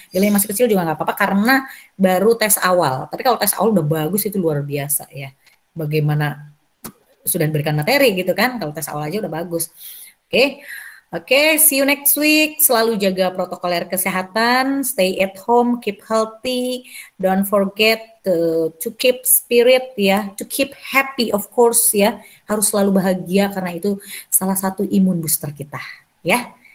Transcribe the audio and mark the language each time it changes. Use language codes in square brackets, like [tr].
[id] Nilai masih kecil juga nggak apa-apa karena baru tes awal. Tapi kalau tes awal udah bagus itu luar biasa ya. Bagaimana sudah diberikan materi gitu kan? Kalau tes awal aja udah bagus. Oke. Oke, [en] see you next week. [id] Selalu jaga protokol kesehatan, [en] stay at home, keep healthy, don't forget to keep spirit ya, to keep happy of course ya. [id] Harus selalu bahagia karena itu salah satu imun booster kita ya.